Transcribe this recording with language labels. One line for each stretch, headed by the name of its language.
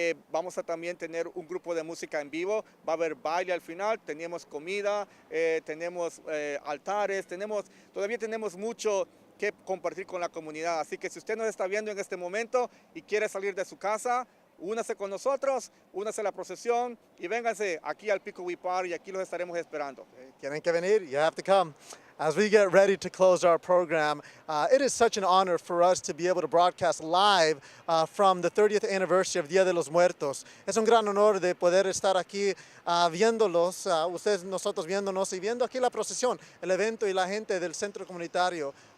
Spanish: Vamos a también tener un grupo de música en vivo, va a haber baile al final, tenemos comida, tenemos altares, todavía tenemos mucho que compartir con la comunidad. Así que si usted nos está viendo en este momento y quiere salir de su casa, únase con nosotros, únase a la procesión y vénganse aquí al Picoweed Park y aquí los estaremos esperando. Tienen que venir,
English: you have to come. As we get ready to close our program, it is such an honor for us to be able to broadcast live from the 30th anniversary of Día de los Muertos.
Spanish: Es un gran honor de poder estar aquí viéndolos, ustedes, nosotros viéndonos y viendo aquí la procesión, el evento y la gente del centro comunitario.